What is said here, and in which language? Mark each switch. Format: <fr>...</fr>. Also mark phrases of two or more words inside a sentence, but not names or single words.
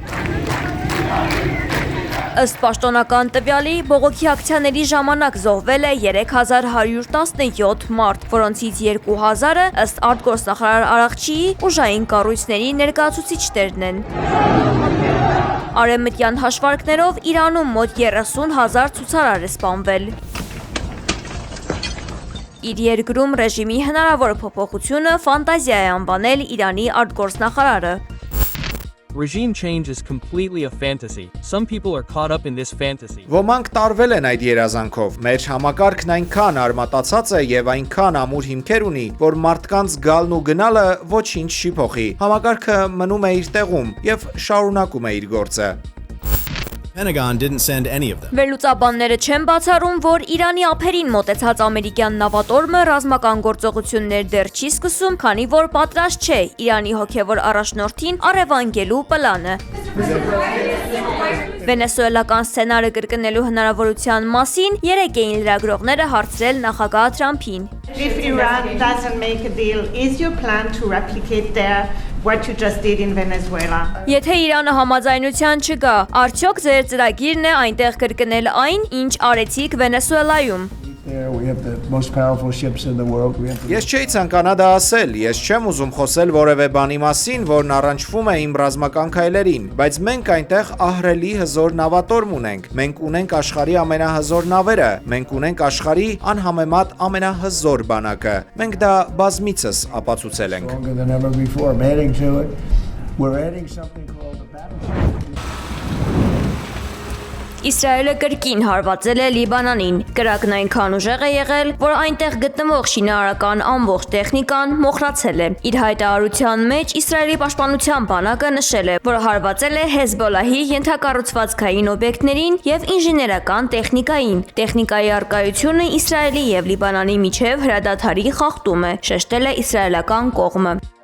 <hy>Ըստ պաշտոնական տվյալի, բողոքի ակցիաների ժամանակ զոհվել է 3117 մարդ, որոնցից 2000-ը ըստ արտգործնախարար Արաղչիի ուժային կառույցների ներկայացուցիչներն են։ Արևմտյան հաշվարկներով Իրանում մոտ 30,000 ցուցարար է սպանվել։ Իր երկրում ռեժիմի հնարավոր փոփոխությունը ֆանտազիա է անվանել Իրանի արտգործնախարարը։</hy> <en>Regime change is completely a fantasy. Some people are caught up in this fantasy.</en> <hy>Ոմանք տարվել են այդ երազանքով։ Մեր համակարգն այնքան արմատացած է եւ այնքան ամուր հիմքեր ունի, որ մարդկանց գալն ու գնալը ոչինչ չի փոխի։ Համակարգը մնում է իր տեղում եւ շարունակում է իր գործը։</hy> <en>Pentagon didn't send any of them.</en> <hy>Վերլուծաբանները չեն բացառում, որ Իրանի ափերին մոտեցած ամերիկյան նավատորմը ռազմական գործողություններ դեռ չի սկսում, քանի որ պատրաստ չէ Իրանի հոգևոր առաջնորդին առևանգելու պլանը։ Վենեսուելական սցենարը կրկնելու հնարավորության մասին երեկ էին լրագրողները հարցրել նախագահ Թրամփին։</hy> <en>If Iran doesn't make a deal, is your plan to replicate there what you just did in Venezuela?</en> <hy>Եթե Իրանը համաձայնության չգա, արդյոք ձեր ծրագիրն է այնտեղ կրկնել այն, ինչ արեցիք Վենեսուելայում։</hy> <en>We have the most powerful ships in the world.</en> <hy>Ես չէի ցանկանա դա ասել, ես չեմ ուզում խոսել որևէ բանի մասին, որն առնչվում է իմ ռազմական քայլերին, բայց մենք այնտեղ ահռելի հզոր նավատորմ ունենք։ Մենք ունենք աշխարհի ամենահզոր նավերը, մենք ունենք աշխարհի անհամեմատ ամենահզոր բանակը։ Մենք դա բազմիցս ապացուցել ենք։</hy> <en>Stronger than ever before. I'm adding to it. We're adding something called the battleship.</en> <hy>Իսրայելը կրկին հարվածել է Լիբանանին։ Կրակն այնքան ուժեղ է եղել, որ այնտեղ գտնվող շինարարական ամբողջ տեխնիկան մոխրացել է։ Իր հայտարարության մեջ Իսրայելի պաշտպանության բանակը նշել է, որ հարվածել է Հեզբոլահի ենթակառուցվածքային օբյեկտներին եւ ինժեներական տեխնիկային։ Տեխնիկայի արկայությունը Իսրայելի եւ Լիբանանի միջև հրադադարի խախտում է, շեշտել է իսրայելական կողմը։</hy>